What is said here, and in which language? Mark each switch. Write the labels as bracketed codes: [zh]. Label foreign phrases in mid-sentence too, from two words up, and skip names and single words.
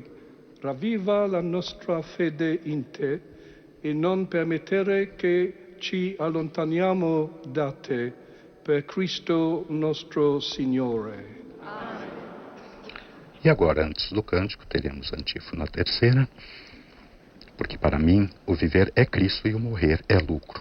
[it] Ravviva la nostra fede in te e non permettere che ci allontaniamo da te, per Cristo nostro Signore. [pt] E agora, antes do cântico, teremos a antífona terceira. Porque para mim o viver é Cristo e o morrer é lucro.